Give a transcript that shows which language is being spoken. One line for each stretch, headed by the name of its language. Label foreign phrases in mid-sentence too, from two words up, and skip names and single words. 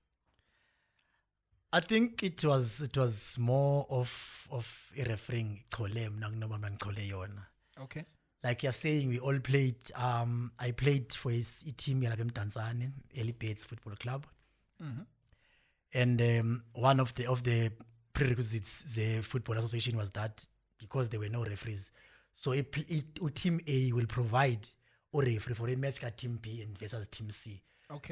English: I think it was more of a refereeing
Xhosa: chole mna kunoba mangichole yona.
English: Okay. Like you're saying, we all played. I played for a team
Xhosa: yalapha eMdantsane,
English: Early Birds Football Club. Mm-hmm. And one of the prerequisites the Football Association was that because there were no referees, so team A will provide a referee for a match ka team B and versus team C. Okay.